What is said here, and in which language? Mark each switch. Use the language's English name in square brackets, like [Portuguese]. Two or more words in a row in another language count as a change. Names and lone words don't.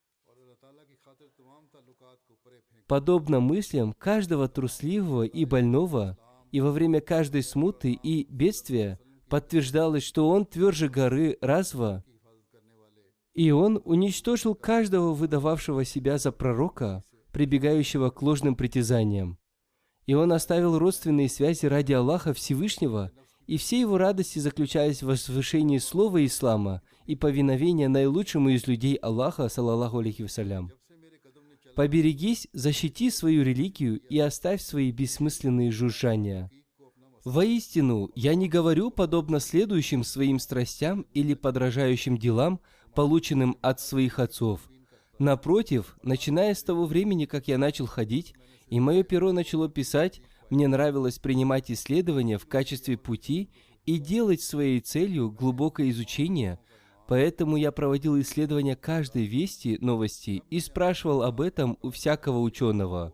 [Russian] Подобно мыслям каждого трусливого и больного, и во время каждой смуты и бедствия подтверждалось, что он тверже горы Разва, и он уничтожил каждого выдававшего себя за пророка, прибегающего к ложным притязаниям. И он оставил родственные связи ради Аллаха Всевышнего, и все его радости заключались в возвышении слова ислама и повиновения наилучшему из людей Аллаха, [Arabic] صلى الله عليه وسلم. [Russian] Поберегись, защити свою религию и оставь свои бессмысленные жужжания. Воистину, я не говорю подобно следующим своим страстям или подражающим делам, полученным от своих отцов. Напротив, начиная с того времени, как я начал ходить, и мое перо начало писать, мне нравилось принимать исследования в качестве пути и делать своей целью глубокое изучение, поэтому я проводил исследования каждой вести, новости и спрашивал об этом у всякого ученого.